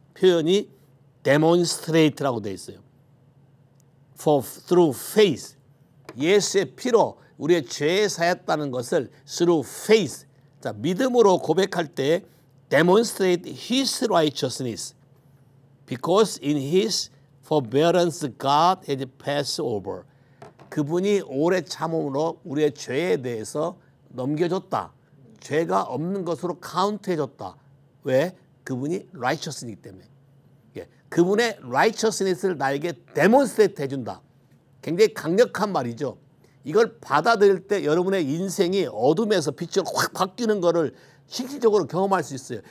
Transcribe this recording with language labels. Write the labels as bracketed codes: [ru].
[ko] 표현이 demonstrate라고 되어 있어요. [en] through faith. [ko] 예수의 피로 우리의 죄에 사했다는 것을 [en] through faith. [ko] 자, 믿음으로 고백할 때 [en] demonstrate his righteousness. Because in his forbearance God has passed over. [ko] 그분이 오래 참음으로 우리의 죄에 대해서 넘겨줬다. 죄가 없는 것으로 카운트해줬다. 왜? 그분이 righteous이기 때문에. 예. 그분의 righteousness를 나에게 demonstrate 해준다. 굉장히 강력한 말이죠. 이걸 받아들일 때 여러분의 인생이 어둠에서 빛으로 확 바뀌는 것을 실질적으로 경험할 수 있어요.